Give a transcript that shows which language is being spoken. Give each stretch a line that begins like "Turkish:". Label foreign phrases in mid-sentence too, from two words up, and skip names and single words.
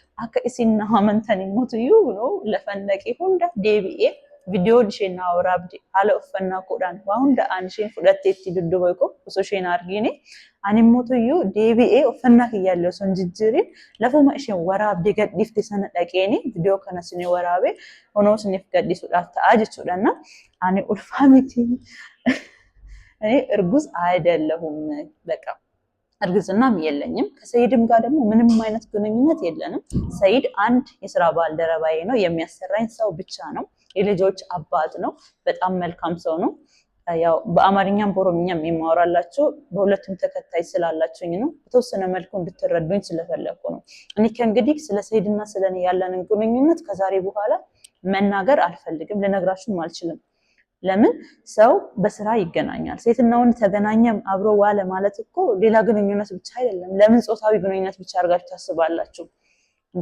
Oromo: Akka isin na amantan immoo iyyuu lafan dhaqee hunda deebi'ee viidiyoon isheen naa waraabde haala uffannaa koodhaan waa hunda'aan isheen fudhattee itti dudduba koo osoo isheen argine ani immoo tuyyuu deebi'ee uffannaa kiyyaallee osoo hin jijjiirin lafuma isheen waraabde gadhiifte sana dhaqeeni viidiyoo kana isin waraabee honoo isiniif gadhiisuudhaaf ta'a jechuudha. Ani ulfaa miti
Amharic: እኔ እርጉዝ አይደለሁም በቃ እርግዝናም የለኝም። ከሰይድም ጋር ደግሞ ምንም አይነት ግንኙነት የለንም። ሰይድ አንድ የስራ ባልደረባዬ ነው፣ የሚያሰራኝ ሰው ብቻ ነው። የልጆች አባት ነው። በጣም መልካም ሰው ነው። ያው በአማርኛም በኦሮምኛም የማወራላችሁ በሁለቱም ተከታይ ስላላችሁኝ ነው። በተወሰነ መልኩ እንድትረዱኝ ስለፈለኩ ነው። እኔ ከእንግዲህ ስለ ሰይድና ስለኔ ያለንን ግንኙነት ከዛሬ በኋላ መናገር አልፈልግም፣ ልነግራችሁም አልችልም። ለምን ሰው በስራ ይገናኛል። ሴትና ወንድ ተገናኘም አብሮ ዋለ ማለት እኮ ሌላ ግንኙነት ብቻ አይደለም። ለምን ጾታዊ ግንኙነት ብቻ አድርጋችሁ ታስባላችሁ እንዴ?